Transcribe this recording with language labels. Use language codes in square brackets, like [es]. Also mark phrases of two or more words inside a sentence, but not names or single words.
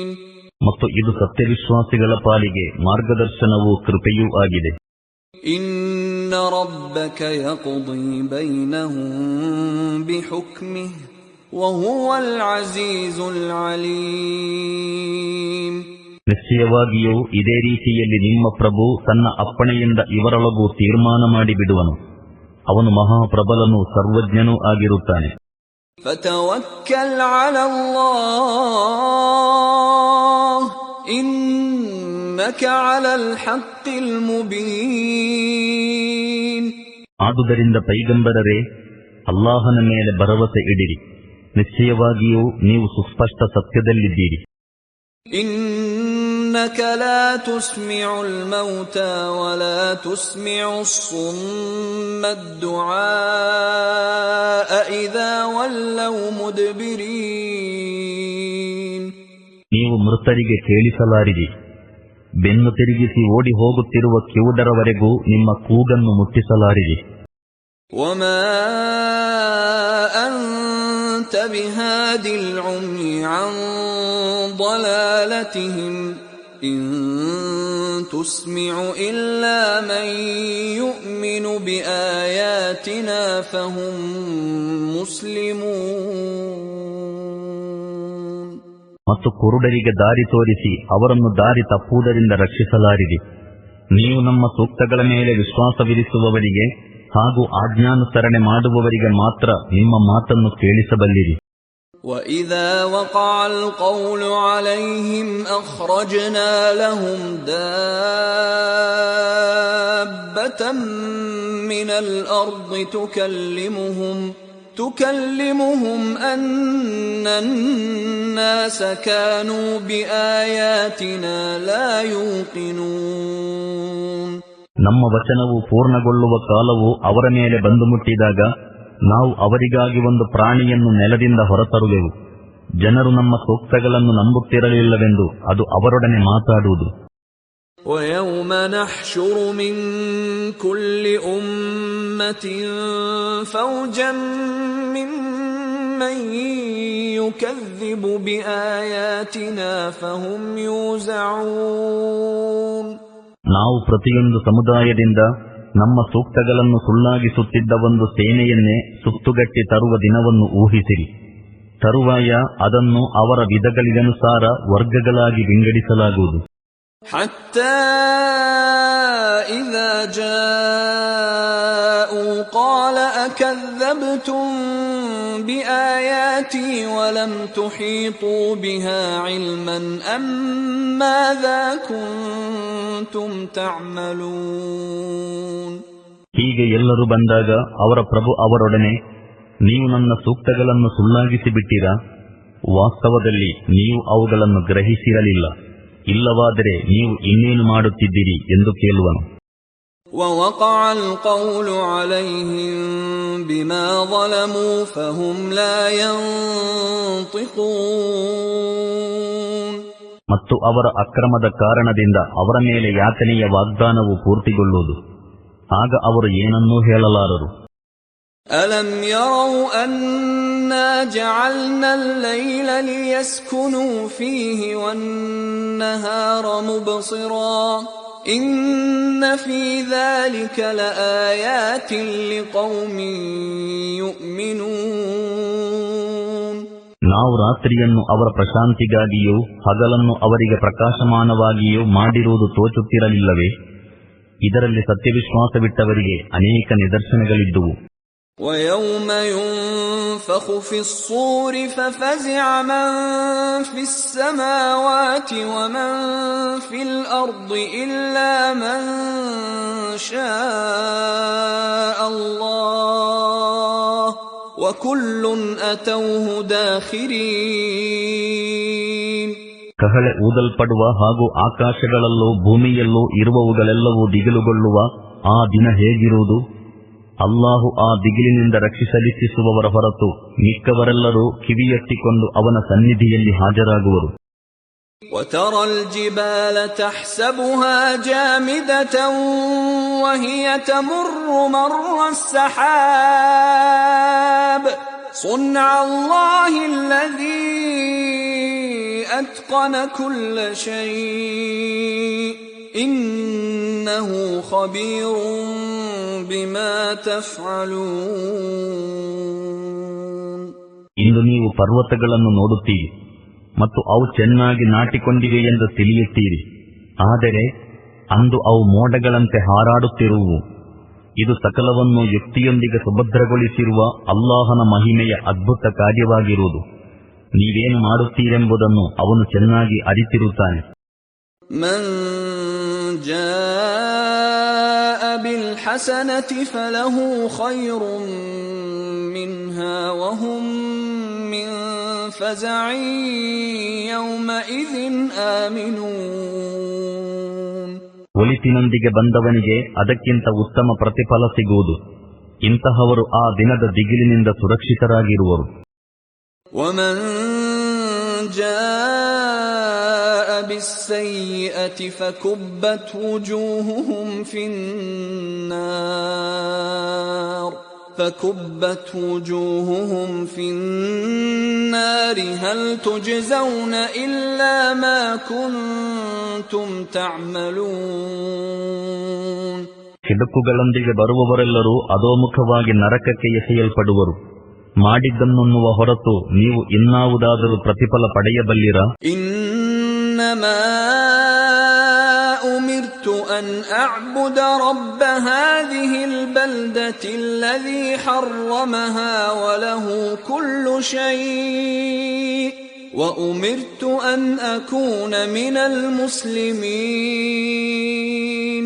[kn] ಮತ್ತು ಇದು ಸತ್ಯವಿಶ್ವಾಸಿಗಳ ಪಾಲಿಗೆ ಮಾರ್ಗದರ್ಶನವೂ ಕೃಪೆಯೂ ಆಗಿದೆ. [ar] إِنَّ رَبَّكَ يَقْضِي بَيْنَهُم بِحُكْمِهِ وَهُوَ الْعَزِيزُ الْعَلِيمُ. [kn] ನಿಶ್ಚಯವಾಗಿಯೂ ಇದೇ ರೀತಿಯಲ್ಲಿ ನಿಮ್ಮ ಪ್ರಭು ತನ್ನ ಅಪ್ಪಣೆಯಿಂದ ಇವರೊಳಗೂ ತೀರ್ಮಾನ ಮಾಡಿಬಿಡುವನು. ಅವನು ಮಹಾಪ್ರಬಲನೂ ಸರ್ವಜ್ಞನೂ ಆಗಿರುತ್ತಾನೆ. [ar] فَتَوَكَّلْ عَلَى اللَّهِ إِنَّكَ عَلَى الْحَقِّ الْمُبِينِ. [kn] ಆದುದರಿಂದ ಪೈಗಂಬರರೇ, ಅಲ್ಲಾಹನ ಮೇಲೆ ಭರವಸೆ ಇಡಿರಿ, ನಿಶ್ಚಯವಾಗಿಯೂ ನೀವು ಸುಸ್ಪಷ್ಟ ಸತ್ಯದಲ್ಲಿದ್ದೀರಿ. [ar] إِنَّكَ لَا تُسْمِعُ الْمَوْتَى وَلَا تُسْمِعُ الصُّمَّ الدُّعَاءَ إِذَا وَلَّوْا مُدْبِرِينَ. [kn] ನೀವು ಮೃತರಿಗೆ ಕೇಳಿಸಲಾರಿರಿ, ಬೆನ್ನು ತಿರುಗಿಸಿ ಓಡಿ ಹೋಗುತ್ತಿರುವ ಕಿವುಡರವರೆಗೂ ನಿಮ್ಮ ಕೂಗನ್ನು ಮುಟ್ಟಿಸಲಾರಿರಿ. [ar] وَمَا أنت بهاد العمي عن ضلالتهم إن تسمع إلا من يؤمن بآياتنا فهم مسلمون. [kn] ಮತ್ತು ಕುರುಡರಿಗೆ ದಾರಿ ತೋರಿಸಿ ಅವರನ್ನು ದಾರಿ ತಪ್ಪುವುದರಿಂದ ರಕ್ಷಿಸಲಾರಿದೆ. ನೀವು ನಮ್ಮ ಸೂಕ್ತಗಳ ಮೇಲೆ ವಿಶ್ವಾಸವಿರಿಸುವವರಿಗೆ ಹಾಗೂ ಆಜ್ಞಾನುಸರಣೆ ಮಾಡುವವರಿಗೆ ಮಾತ್ರ ನಿಮ್ಮ ಮಾತನ್ನು ಕೇಳಿಸಬಲ್ಲಿರಿ. [ar] وَإِذَا وَقَعَ الْقَوْلُ عَلَيْهِمْ أَخْرَجْنَا لَهُمْ دَابَّةً مِّنَ الْأَرْضِ تُكَلِّمُهُمْ أَنَّ النَّاسَ كَانُوا بِآيَاتِنَا لَا يُوقِنُونَ. [kn] ನಮ್ಮ ವಚನವು ಪೂರ್ಣಗೊಳ್ಳುವ ಕಾಲವು ಅವರ ಮೇಲೆ ಬಂದು ಮುಟ್ಟಿದಾಗ ನಾವು ಅವರಿಗಾಗಿ ಒಂದು ಪ್ರಾಣಿಯನ್ನು ನೆಲದಿಂದ ಹೊರತರುವೆವು. ಜನರು ನಮ್ಮ ಸೂಕ್ತಗಳನ್ನು ನಂಬುತ್ತಿರಲಿಲ್ಲವೆಂದು ಅದು ಅವರೊಡನೆ ಮಾತಾಡುವುದು. [ar] وَيَوْمَ نَحْشُرُ مِنْ كُلِّ أُمَّةٍ فَوْجًا مِّمَّنْ يُكَذِّبُ بِآيَاتِنَا فَهُمْ يُوزَعُونَ. [kn] ನಾವು ಪ್ರತಿಯೊಂದು ಸಮುದಾಯದಿಂದ ನಮ್ಮ ಸೂಕ್ತಗಳನ್ನು ಸುಳ್ಳಾಗಿಸುತ್ತಿದ್ದ ಒಂದು ಸೇನೆಯನ್ನೇ ಸುತ್ತುಗಟ್ಟಿ ತರುವ ದಿನವನ್ನು ಊಹಿಸಿರಿ. ತರುವಾಯ ಅದನ್ನು ಅವರ ವಿಧಗಳಿಗನುಸಾರ ವರ್ಗಗಳಾಗಿ ವಿಂಗಡಿಸಲಾಗುವುದು. [ar] حَتَّى إِذَا جَاءُوا قَالَ أَكَذَّبْتُمْ بِآيَاتِي وَلَمْ تُحِيطُوا بِهَا عِلْمًا أَمْ مَاذَا كُنْتُمْ تَعْمَلُونَ. [kn] ಹೀಗೆ ಎಲ್ಲರೂ ಬಂದಾಗ ಅವರ ಪ್ರಭು ಅವರೊಡನೆ, ನೀವು ನನ್ನ ಸೂಕ್ತಗಳನ್ನು ಸುಳ್ಳಾಗಿಸಿ ಬಿಟ್ಟಿರಾ? ವಾಸ್ತವದಲ್ಲಿ ನೀವು ಅವುಗಳನ್ನು ಗ್ರಹಿಸಿರಲಿಲ್ಲ. ಇಲ್ಲವಾದರೆ ನೀವು ಇನ್ನೇನು ಮಾಡುತ್ತಿದ್ದೀರಿ ಎಂದು ಕೇಳುವನು. [ar] وَوَقَعَ الْقَوْلُ عَلَيْهِمْ بِمَا ظَلَمُوا فَهُمْ لَا يَنطِقُونَ. [kn] ಮತ್ತು ಅವರ ಅಕ್ರಮದ ಕಾರಣದಿಂದ ಅವರ ಮೇಲೆ ಯಾತನೆಯ ವಾಗ್ದಾನವು ಪೂರ್ತಿಗೊಳ್ಳುವುದು. ಆಗ ಅವರು ಏನನ್ನೂ ಹೇಳಲಾರರು. [ar] أَلَمْ يَرَوْا أَنَّا جَعَلْنَا اللَّيْلَ لِيَسْكُنُوا فِيهِ وَالنَّهَارَ مُبْصِرًا إِنَّ فِي ذَلِكَ لَآيَاتٍ لِقَوْمٍ يُؤْمِنُونَ. [kn] ನಾವು ರಾತ್ರಿಯನ್ನು ಅವರ ಪ್ರಶಾಂತಿಗಾಗಿಯೂ ಹಗಲನ್ನು ಅವರಿಗೆ ಪ್ರಕಾಶಮಾನವಾಗಿಯೂ ಮಾಡಿರುವುದು ತೋಚುತ್ತಿರಲಿಲ್ಲವೇ? ಇದರಲ್ಲಿ ಸತ್ಯವಿಶ್ವಾಸವಿಟ್ಟವರಿಗೆ ಅನೇಕ ನಿದರ್ಶನಗಳಿದ್ದುವು. [ar] وَيَوْمَ يُنفَخُ فِي الصُّورِ فَفَزِعَ مَن فِي السَّمَاوَاتِ وَمَن فِي الْأَرْضِ إِلَّا مَن شَاءَ اللَّهُ وَكُلٌّ أَتَوْهُ دَاخِرِينَ. [kn] ಕಹಳೆ ಊದಲ್ಪಡುವ ಹಾಗೂ ಆಕಾಶಗಳಲ್ಲೂ ಭೂಮಿಯಲ್ಲೂ ಇರುವವುಗಳೆಲ್ಲವೂ ದಿಗಿಲುಗೊಳ್ಳುವ ಆ ದಿನ ಹೇಗಿರುವುದು? ಅಲ್ಲಾಹು ಆ ದಿಗಿಲಿನಿಂದ ರಕ್ಷಿಸಲಿಚ್ಛಿಸುವವರ ಹೊರತು ಮಿಕ್ಕವರೆಲ್ಲರೂ ಕಿವಿಯೆತ್ತಿಕೊಂಡು ಅವನ ಸನ್ನಿಧಿಯಲ್ಲಿ ಹಾಜರಾಗುವರು. [ar] وَتَرَى الْجِبَالَ تَحْسَبُهَا جَامِدَةً وَهِيَ تَمُرُّ مَرَّ السَّحَابِ صُنْعَ اللَّهِ الَّذِي أَتْقَنَ كُلَّ شَيْءٍ إِنَّهُ خَبِيرٌ بِمَا تَفْعَلُونَ. [kn] ಇಂದು ನೀವು ಪರ್ವತಗಳನ್ನು ನೋಡುತ್ತೀರಿ ಮತ್ತು ಅವು ಚೆನ್ನಾಗಿ ನಾಟಿಕೊಂಡಿವೆ ಎಂದು ತಿಳಿಯುತ್ತೀರಿ. ಆದರೆ ಅಂದು ಅವು ಮೋಡಗಳಂತೆ ಹಾರಾಡುತ್ತಿರುವು. ಇದು ಸಕಲವನ್ನು ಯುಕ್ತಿಯೊಂದಿಗೆ ಸುಭದ್ರಗೊಳಿಸಿರುವ ಅಲ್ಲಾಹನ ಮಹಿಮೆಯ ಅದ್ಭುತ ಕಾರ್ಯವಾಗಿರುವುದು. ನೀವೇನು ಮಾಡುತ್ತೀರೆಂಬುದನ್ನು ಅವನು ಚೆನ್ನಾಗಿ ಅರಿತಿರುತ್ತಾನೆ. [ar] من جاء بالحسنة فله خير منها وهم من فزع يومئذ آمنون. [kn] ಒಳಿತಿನೊಂದಿಗೆ ಬಂದವನಿಗೆ ಅದಕ್ಕಿಂತ ಉತ್ತಮ ಪ್ರತಿಫಲ ಸಿಗುವುದು. ಇಂತಹವರು ಆ ದಿನದ ದಿಗಿಲಿನಿಂದ ಸುರಕ್ಷಿತರಾಗಿರುವರು. [ar] ومن جاء بالسيئة فكبت وجوههم في النار فكبت وجوههم في النار هل تجزون إلا ما كنتم تعملون. [kn] ಕಿಡುಕುಗಳೊಂದಿಗೆ ಬರುವವರೆಲ್ಲರೂ ಅಧೋಮುಖವಾಗಿ ನರಕಕ್ಕೆ ಎಸೆಯಲ್ಪಡುವರು. ಮಾಡಿದ್ದನ್ನುವ ಹೊರತು ನೀವು ಇನ್ನಾವುದಾದರೂ ಪ್ರತಿಫಲ ಪಡೆಯಬಲ್ಲಿರಾ? [ar] إنما أمرت أن أعبد رب هذه البلدة الذي حرمها وله كل شيء وأمرت أن أكون من المسلمين.